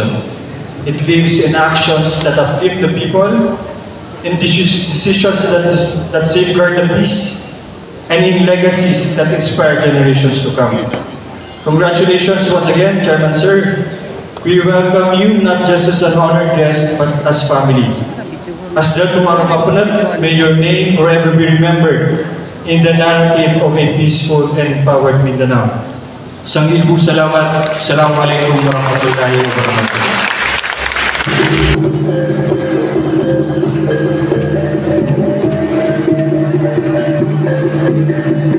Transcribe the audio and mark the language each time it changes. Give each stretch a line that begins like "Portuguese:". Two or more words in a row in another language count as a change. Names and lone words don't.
English: It lives in actions that uplift the people, in decisions that safeguard the peace, and in legacies that inspire generations to come. Congratulations once again, Chairman Sir. We welcome you not just as an honored guest, but as family. As the Tuarumapunan, may your name forever be remembered in the narrative of a peaceful and empowered Mindanao.
Maguindanaon: Sangisbu salamat.
Arabic: السلام عليكم ورحمة الله وبركاته.